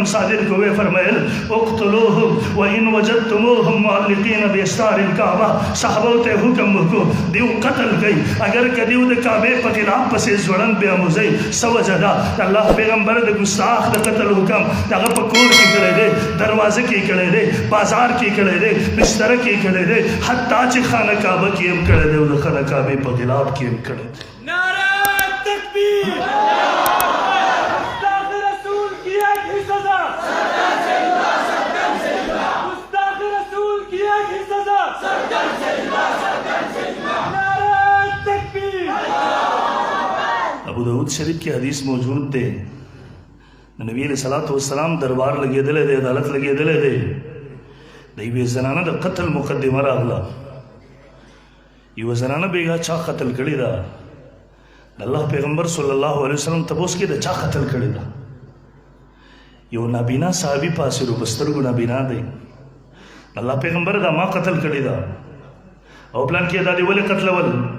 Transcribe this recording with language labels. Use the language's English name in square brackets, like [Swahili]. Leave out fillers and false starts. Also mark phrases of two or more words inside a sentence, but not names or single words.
[Pashto] صادر کوي فرمایل [Arabic] اقتلوهم وان وجدتموهم معلقین باستار الكعبه [Pashto] صحابه ته حکم وکړو دیو قتل کړي اگر کدیو د کعبه په خلاف پسې ځوړن بیا موزي سوجدا الله پیغمبر د ګستاخ د قتل حکم دغه په کور کې کړی دی دروازه کې کړی دی بازار کې کړی دی بستر کې کړی دی حتی چې خانه کعبه کې هم کړی دی او د خانه کعبه په خلاف کې هم کړی دی [Urdu] نعرہ تکبیر [Pashto] ابو داود شریف کی حدیث موجود دی نبی [Arabic] علیہ الصلوۃ والسلام [Pashto] دربار لګېدلی دی عدالت لګېدلی دی د یوې زنانه د قتل مقدمه راغله یوه زنانه بیګا چا قتل کړې ده د الله پیغمبر [Arabic] صلی الله علیه وسلم [Pashto] تپوس کې د چا قتل کړې ده یو نابینا صحابي پاسې په سترګو نابینا دی الله پیغمبر دا ما قتل کړې ده او پلان کې دا دی ولې قتلول